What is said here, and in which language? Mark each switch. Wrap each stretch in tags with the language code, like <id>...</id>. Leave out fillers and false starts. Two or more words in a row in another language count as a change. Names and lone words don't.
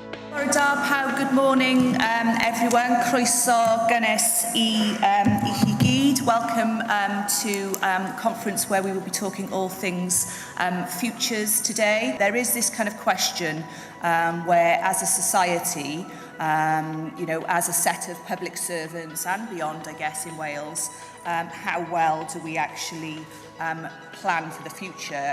<cy>Bore da pawb,</cy> <en>good morning everyone.</en> <cy>Croeso gynnes I chi gyd.</cy> <en>Welcome to a conference where we will be talking all things futures today. There is this kind of question where as a society, as a set of public servants and beyond, I guess, in Wales, how well do we actually plan for the future?</en>